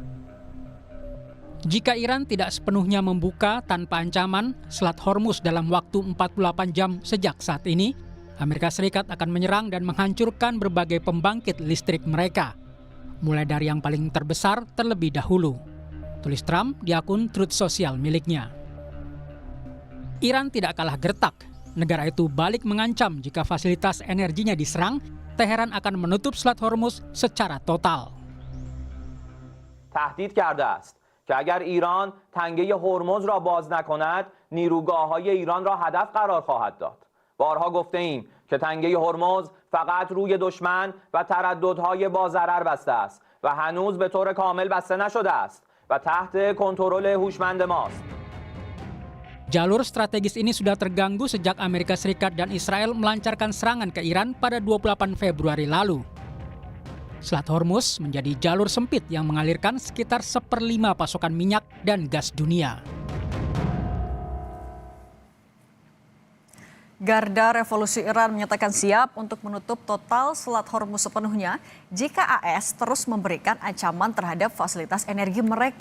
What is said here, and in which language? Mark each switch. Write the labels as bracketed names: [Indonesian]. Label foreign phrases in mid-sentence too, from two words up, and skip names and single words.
[Indonesian] Jika Iran tidak sepenuhnya membuka tanpa ancaman Selat Hormuz dalam waktu 48 jam sejak saat ini, Amerika Serikat akan menyerang dan menghancurkan berbagai pembangkit listrik mereka, mulai dari yang paling terbesar terlebih dahulu, tulis Trump di akun Truth Social miliknya. Iran tidak kalah gertak. Negara itu balik mengancam jika fasilitas energinya diserang, Teheran akan menutup Selat Hormuz secara total. [Persian] تهدید کرده است که اگر ایران تنگه هرمز را باز نکند، نیروگاه‌های ایران را هدف قرار خواهد داد. بارها گفته ایم که تنگه هرمز فقط روی دشمن و ترددهای با ضرر بسته است و هنوز به طور کامل بسته نشده است و تحت کنترل هوشمند ماست. [Indonesian] Jalur strategis ini sudah terganggu sejak Amerika Serikat dan Israel melancarkan serangan ke Iran pada 28 Februari lalu. Selat Hormuz menjadi jalur sempit yang mengalirkan sekitar 1/5 pasokan minyak dan gas dunia. Garda Revolusi Iran menyatakan siap untuk menutup total Selat Hormuz sepenuhnya jika AS terus memberikan ancaman terhadap fasilitas energi mereka.